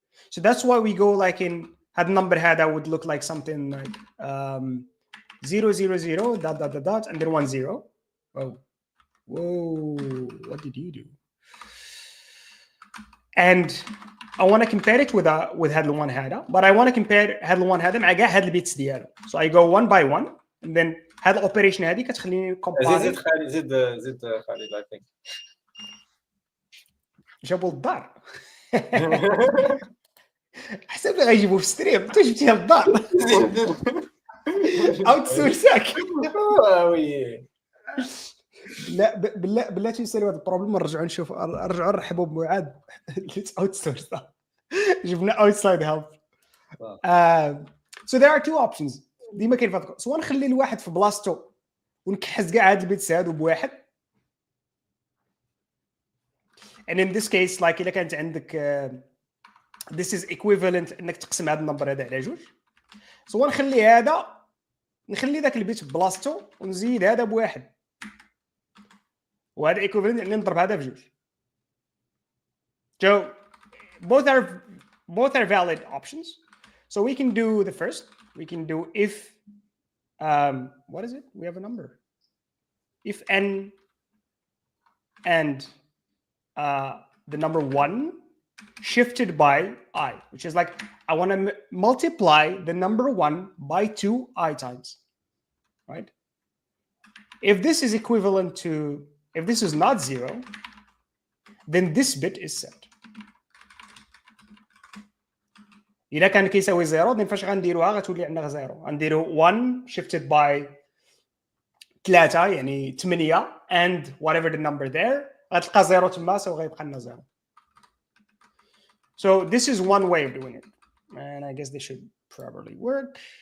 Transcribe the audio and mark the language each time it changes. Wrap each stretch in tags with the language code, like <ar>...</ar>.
<en>So that's why we go like in</en> <ar>هذا</ar> <en>number هذا would look like something like 0 0 0 dot dot dot dot and then 1 0. Whoa, what did you do? And I want to compare it with</en> <ar>هذا ال1 هذا,</ar> <en>but I want to compare</en> <ar>هذا ال1 هذا مع كاع هاد البيتس ديالو.</ar> <en>So I go one by one, and then</en> <ar>هاد الاوبريشن هذه كتخليني</ar> <en>compare.</en> <ar>زيد خالد زيد خالد</ar> <en>I think.</en> <ar>جابوا للدار. حسب لي غيجيبوه في ستريم. انت جبتيها للدار. اوت سورساك. وي. لا بالله تنسالوا هذا البروبلم نرجعوا نرحبوا بمعاذ. اوت سورس. جبنا اوتسايد هيلب.</ar> <en>So there are two options.</en> <ar>ديما كاين فهاد. سواء نخلي الواحد في بلاصتو ونكحز كاع هاد البيتس هادو بواحد.</ar> <en>And in this case like</en> <ar>إلا كانت عندك</ar> <en>this is equivalent</en> <ar>انك تقسم هذا النمبر هذا على جوج. سواء نخلي ذاك البيت بلاصتو ونزيد هذا بواحد. وهذا equivalent اني نضرب هذا بجوج.</ar> <en>So both are valid options. So we can do the first. We can do if what is it? We have a number. If n and the number 1 shifted by I, which is like I want to multiply the number 1 by 2I times, right? If this is equivalent to, if this is not 0, then this bit is set.</en> <ar>إذا كان كيساوي 0</ar> <en>then</en> <ar>فاش غنديروها غتولي عندنا 0. غنديرو 1</ar> <en>shifted by</en> <ar>3 يعني 8</ar> <en>and whatever the number there</en> <ar>غتلقى 0 تما سو غيبقى لنا 0.</ar> <en>So this is one way of doing it, and I guess this should probably work.</en>